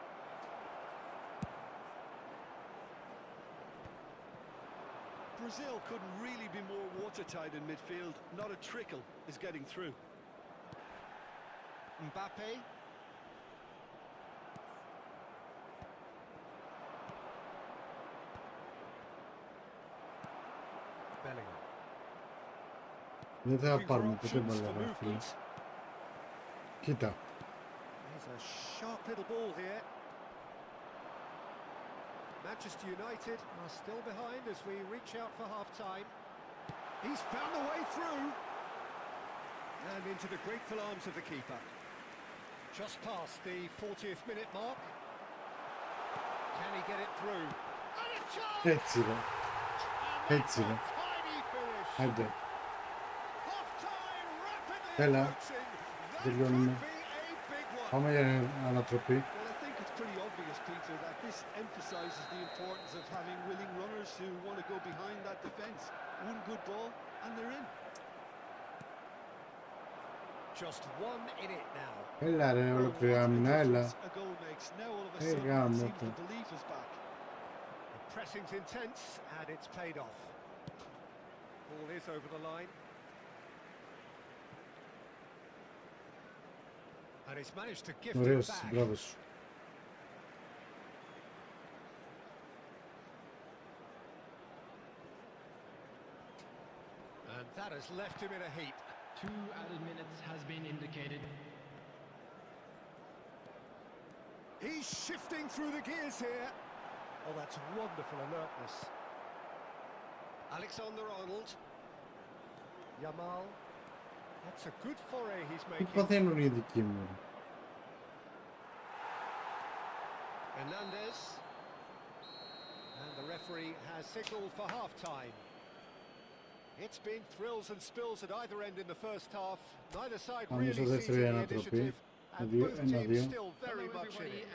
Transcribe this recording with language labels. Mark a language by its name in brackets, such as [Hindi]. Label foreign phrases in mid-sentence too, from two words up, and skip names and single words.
[English] Brazil couldn't really be more watertight in midfield. Not a trickle is getting through. Mbappe. Bellingham. [Greek] Δεν θα πάρουμε ποτέ μπαλά, φίλε. Κοίτα. [English] There's a sharp little ball here. Manchester United are still behind as we reach out for half-time. He's found a way through. And into the grateful arms of the keeper. Just past the 40th minute mark. Can he get it through? And a chance! [Greek] Έτσι ρε. Έτσι ρε. [English] Tiny finish. [Greek] Άντε. [English] Half-time rapidly [Greek] Έλα. [English] approaching. That [Greek] Τελειώνουμε. [English] could be a big one. [Greek] Πάμε για ανατροπή. [English] Well, I think it's pretty obvious, Peter, that this emphasises the importance of having willing runners who want to go behind that defence. One good ball, and they're in. Just one in it now. [Greek] Έλα ρε, ολοκληρή άμυνα, έλα. [English] A goal makes. Now all of a sudden, [Greek] γάμο [English] it seems [Greek] το. [English] the belief is back. The pressing's intense and it's paid off. Ball is over the line. And he's managed to gift it [Greek] Ωραίος, [English] back. [Greek] μπράβο σου. [English] And that has left him in a heap. 2 added minutes has been indicated. He's shifting through the gears here. Oh, that's wonderful alertness. Alexander-Arnold. Yamal. That's a good foray he's [Greek] Τι [English] making. [Greek] παθαίνουν οι δικοί μου. [English] Hernandez. And the referee has signalled for half-time. It's been thrills and spills at either end in the first half. Neither side [Greek] Πάμε στο [English] really [Greek] δεύτερο [English] seizing the [Greek] ανατροπή. [English] initiative. And both teams still very much in it.